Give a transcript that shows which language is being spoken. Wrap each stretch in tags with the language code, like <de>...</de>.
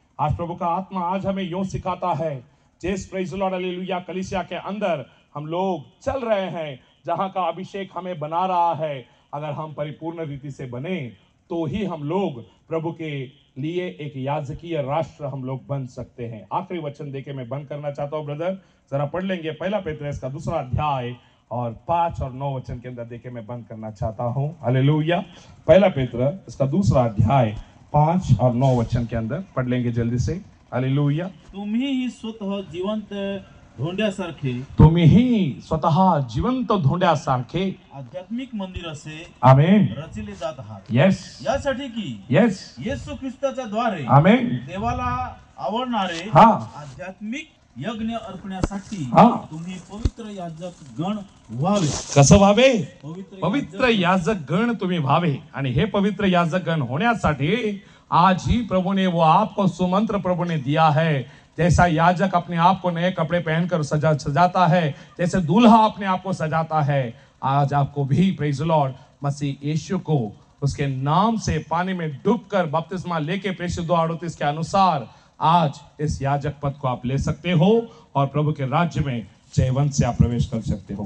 <hi>आज प्रभु का आत्मा आज हमें यो सिखाता है, जिस</hi> <en>praise the Lord</en> <hi>हालेलुया कलीसिया के अंदर हम लोग चल रहे हैं, जहां का अभिषेक हमें बना रहा है, अगर हम परिपूर्ण रीति से बने तो ही हम लोग प्रभु के लिए एक याजकीय राष्ट्र हम लोग बन सकते हैं. आखिरी वचन देके मैं बंद करना चाहता हूं. ब्रदर जरा पढ़ लेंगे पहला पेत्रस का 2 अध्याय और 5 और 9 वचन के अंदर देके मैं बंद करना चाहता हूं. हालेलुया. पहला पेत्रस इसका 2 अध्याय 5 और 9 वचन के अंदर पढ़ लेंगे जल्दी से. हालेलुया.</hi> <mr>तुम्हीही स्वतः जिवंत धोंड्यासारखे, तुम्हीही स्वतः जिवंत धोंड्यासारखे आध्यात्मिक मंदिर असे आमेन रचिले जात आहात. येस यासाठी की येस येशू ख्रिस्ताच्या द्वारे आमेन देवाला आवडणारे हा आध्यात्मिक यज्ञ अर्पण्यासाठी हा. तुम्ही पवित्र याजक गण व्हावे. कसं व्हावे? पवित्र पवित्र याजक गण तुम्ही व्हावे. आणि हे पवित्र याजक गण होण्यासाठी आज ही</mr> <hi>प्रभु ने वो आपको सुमंत्र प्रभु ने दिया है. जैसा याजक अपने आप को नए कपड़े पहनकर सजाता है, जैसे दूल्हा अपने आप को सजाता है, आज आपको भी</hi> <en>praise the Lord</en> <hi>मसीह यीशु को उसके नाम से पानी में डूबकर बपतिस्मा लेके प्रेषित 2:38 के अनुसार आज इस याजक पद को आप ले सकते हो और प्रभु के राज्य में जयवंत से आप प्रवेश कर सकते हो.</hi>